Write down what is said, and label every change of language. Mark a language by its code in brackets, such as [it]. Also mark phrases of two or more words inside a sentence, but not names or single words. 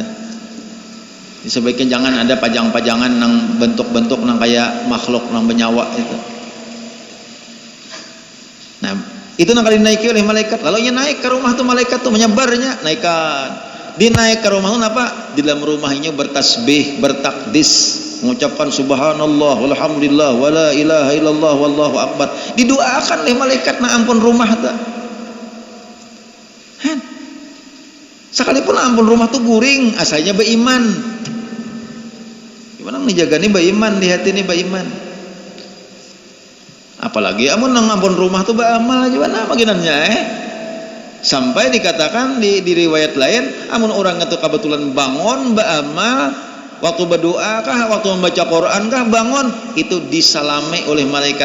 [bjn] Sebaiknya jangan ada pajang-pajangan nang bentuk-bentuk nang kayak makhluk nang bernyawa itu. Nah, itu nang kali dinaiki oleh malaikat. Lalu nya naik ke rumah tuh malaikat tuh menyebarnya naikkan. Dinaik ke rumah tuh apa? Di dalam rumahnya bertasbih, bertakdis, mengucapkan [ar] سبحان الله والحمد لله ولا إله إلا الله والله أكبر. [bjn] Didoakan oleh malaikat na ampun rumah tuh. Sekalipun ampun rumah tuh guring, asalnya beriman. Gimana menjaga nih beriman, di hati nih beriman. Apalagi amun nang ampun rumah tuh beramal gimana makinannya Sampai dikatakan di riwayat lain, amun orang itu kebetulan bangun beramal, waktu berdoa kah, waktu membaca Quran kah, bangun, itu disalami oleh malaikat.